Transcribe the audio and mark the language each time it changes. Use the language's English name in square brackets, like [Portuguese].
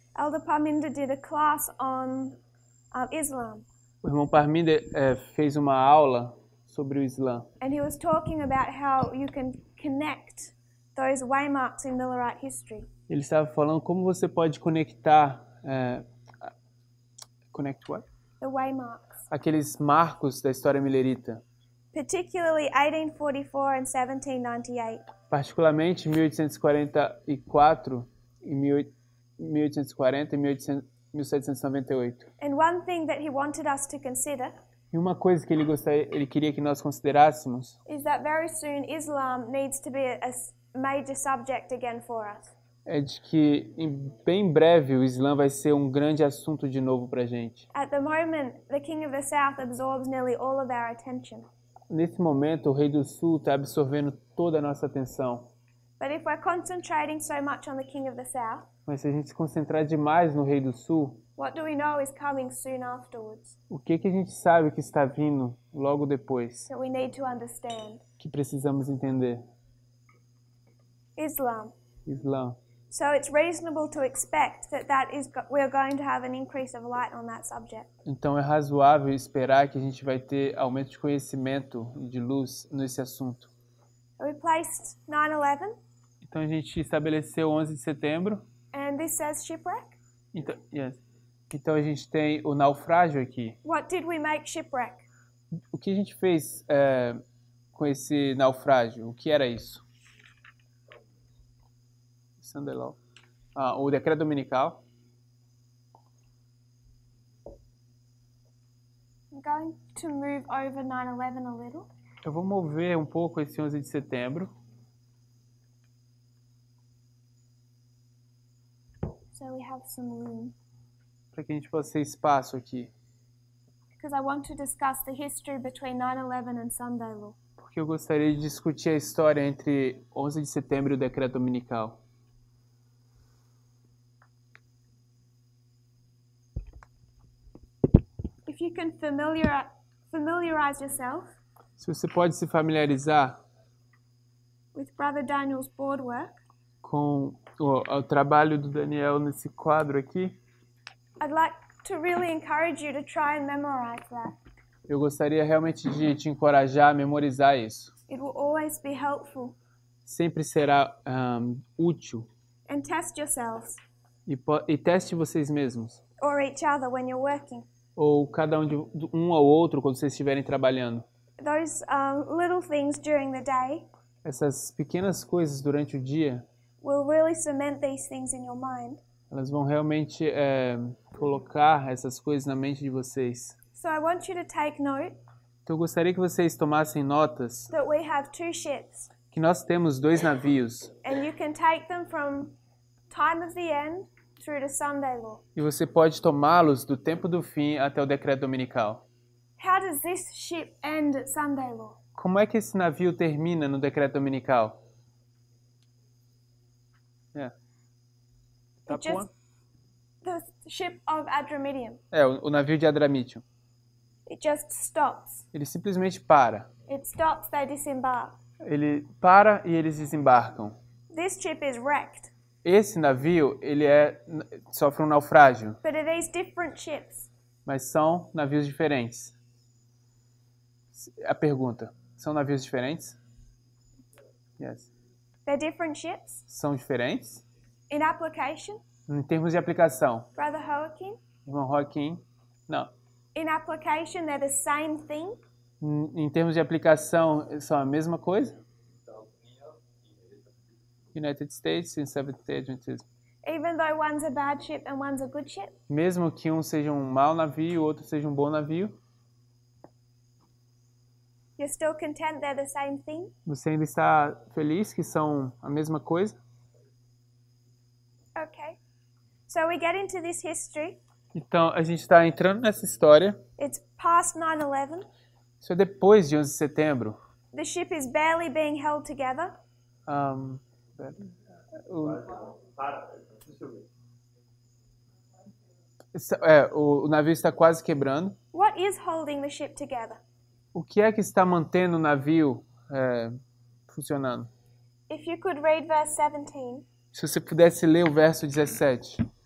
[English] Elder Parminder did a class on Islam, [Portuguese] o irmão Parminder fez uma aula sobre o Islã. [English] and he was talking about how you can connect those waymarks in Millerite history. [Portuguese] Ele estava falando como você pode conectar [English] connect what? The waymarks, [Portuguese] Aqueles marcos da história millerita, [English] particularly 1844 and 1798. [Portuguese] particularmente 1844 e 1840 e 1798. [English] And one thing that he wanted us to consider [Portuguese] E uma coisa que ele queria que nós considerássemos [English] is that very soon Islam needs to be a major subject again for us. [Portuguese] é de que bem breve o Islã vai ser um grande assunto de novo para a gente. [English] At the moment, the King of the South absorbs nearly all of our attention. [Portuguese] Nesse momento, o Rei do Sul está absorvendo toda a nossa atenção. [English] But if we're concentrating so much on the King of the South, [Portuguese] Mas se a gente se concentrar demais no Rei do Sul, [English] what do we know is coming soon afterwards [Portuguese] o que a gente sabe que está vindo logo depois, [English] that we need to understand? [Portuguese] que precisamos entender? [English] Islam. [Portuguese] Islã. [English] So it's reasonable to expect that we're going to have an increase of light on that subject. [Portuguese] Então é razoável esperar que a gente vai ter aumento de conhecimento e de luz nesse assunto. [English] We placed 9/11, [Portuguese] Então a gente estabeleceu 11 de setembro. [English] and this says shipwreck. [Portuguese] Então a gente tem o naufrágio aqui. [English] What did we make shipwreck? [Portuguese] O que a gente fez com esse naufrágio? O que era isso? [English] Sunday Law. [Portuguese] O decreto dominical. [English] I'm going to move over 9/11 a little. [Portuguese] Eu vou mover um pouco esse 11 de setembro. [English] So we have some room. [Portuguese] Para que a gente possa ter espaço aqui. [English] Because I want to discuss the history between 9/11 and Sunday Law. [Portuguese] Porque eu gostaria de discutir a história entre 11 de setembro e o decreto dominical. [English] If you can familiarize yourself [Portuguese] Se você pode se familiarizar [English] with Brother Daniel's board work, [Portuguese] com o trabalho do Daniel nesse quadro aqui, [English] I'd like to really encourage you to try and memorize that. [Portuguese] eu gostaria realmente de te encorajar a memorizar isso. [English] It will always be helpful. [Portuguese] Sempre será útil. [English] And test yourselves [Portuguese] E teste vocês mesmos. [English] or each other when you're working. [Portuguese] Ou cada um ao outro quando vocês estiverem trabalhando. [English] Those little things during the day [Portuguese] Essas pequenas coisas durante o dia, [English] will really cement these things in your mind. [Portuguese] elas vão realmente colocar essas coisas na mente de vocês. [English] So I want you to take note [Portuguese] Então eu gostaria que vocês tomassem notas [English] that we have 2 ships, [Portuguese] que nós temos 2 navios [English] and you can take them from time of the end through to Sunday Law. [Portuguese] e você pode tomá-los do tempo do fim até o decreto dominical. [English] How does this ship end at Sunday Law? [Portuguese] Como é que esse navio termina no decreto dominical? [English] Top Just one? the ship of Adramyttium. [Portuguese] O navio de Adramyttium. [English] It just stops. [Portuguese] Ele simplesmente para. [English] It stops, they disembark. [Portuguese] Ele para e eles desembarcam. [English] This ship is wrecked. [Portuguese] Esse navio, ele sofre um naufrágio, [English] But are these different ships? [Portuguese] mas são navios diferentes. A pergunta, são navios diferentes? [English] Yes. They're different ships? [Portuguese] São diferentes? [English] In application, [Portuguese] Em termos de aplicação, [English] Brother Joaquin? [Portuguese] irmão Joaquim, não. [English] In application, they're the same thing? [Portuguese] Em termos de aplicação, são a mesma coisa? [English] United States e Seventh-day Adventism. Even though one's a bad ship and one's a good ship? [Portuguese] Mesmo que um seja um mau navio e o outro seja um bom navio, [English] You're still content they're the same thing? [Portuguese] você ainda está feliz que são a mesma coisa? [English] Okay. So we get into this history. [Portuguese] Então, a gente está entrando nessa história. [English] It's past 9/11. [Portuguese] Isso é depois de 11 de setembro. [English] The ship is barely being held together. [Portuguese] Um, o navio está quase quebrando. [English] What is holding the ship together? [Portuguese] O que é que está mantendo o navio funcionando? [English] If you could read verse 17. [Portuguese] Se você pudesse ler o verso 17.